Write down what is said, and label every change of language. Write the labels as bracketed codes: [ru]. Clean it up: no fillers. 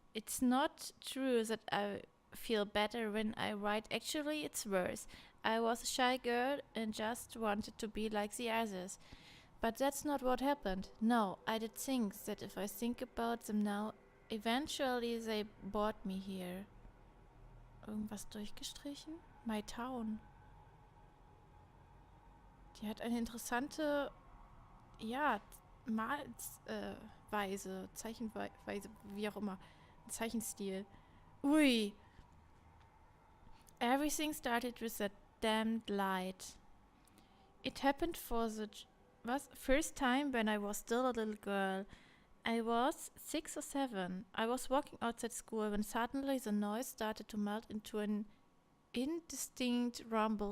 [en] It's not true that I feel better when I write. Actually, it's worse. I was a shy girl and just wanted to be like the others. But that's not what happened. No, I did things that if I think about them now, eventually they brought me here. [de] Irgendwas durchgestrichen? My Town. Die hat eine interessante, ja, Malweise, Zeichenweise, wie auch immer. Ein Zeichenstil. Ui. [en] Everything started with that damned light. It happened for the first time when I was still a little girl. I was 6 or 7. I was walking outside school when suddenly the noise started to melt into an indistinct rumble.